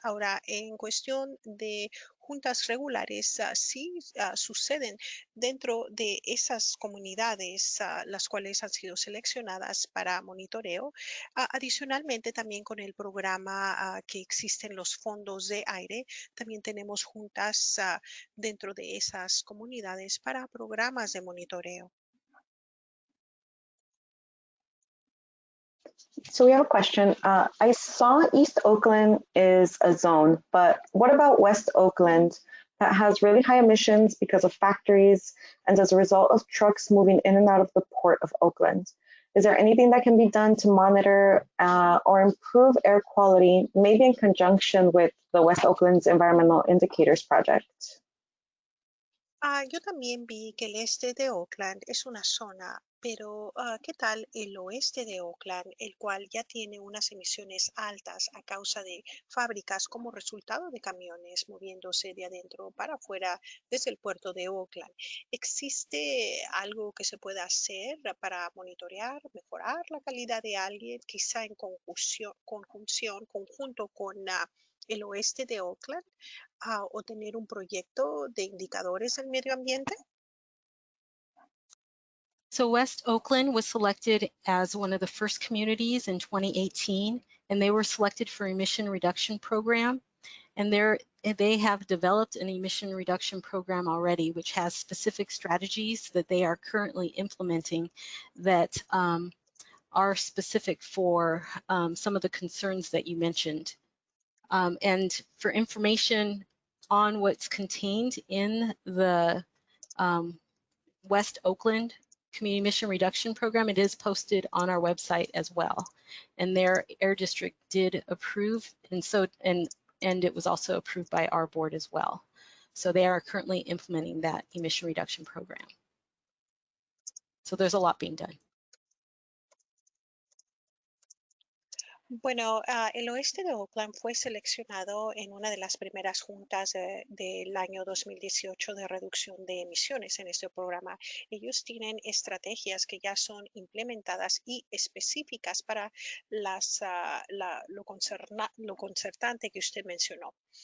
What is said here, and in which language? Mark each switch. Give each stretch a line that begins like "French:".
Spanish: Ahora, en cuestión de juntas regulares, sí suceden dentro de esas comunidades, las cuales han sido seleccionadas para monitoreo. Adicionalmente, también con el programa que existen los fondos de aire, también tenemos juntas dentro de esas comunidades para programas de monitoreo.
English: So we have a question. I saw East Oakland is a zone, but what about West Oakland that has really high emissions because of factories and as a result of trucks moving in and out of the port of Oakland? Is there anything that can be done to monitor or improve air quality, maybe in conjunction with the West Oakland's Environmental Indicators Project?
Spanish: Yo también vi que el este de Oakland es una zona, pero ¿qué tal el oeste de Oakland, el cual ya tiene unas emisiones altas a causa de fábricas como resultado de camiones moviéndose de adentro para afuera desde el puerto de Oakland? ¿Existe algo que se pueda hacer para monitorear, mejorar la calidad de aire, quizá en conjunto con el oeste de Oakland? ¿O tener un proyecto de indicadores del medio ambiente?
English: So West Oakland was selected as one of the first communities in 2018, and they were selected for emission reduction program. And they have developed an emission reduction program already, which has specific strategies that they are currently implementing that are specific for some of the concerns that you mentioned. And for information on what's contained in the West Oakland Community Emission Reduction Program, it is posted on our website as well. And their air district did approve, and it was also approved by our board as well. So they are currently implementing that emission reduction program. So there's a lot being done.
Spanish: Bueno, el oeste de Oakland fue seleccionado en una de las primeras juntas del año 2018 de reducción de emisiones en este programa. Ellos tienen estrategias que ya son implementadas y específicas para lo concertante que usted mencionó.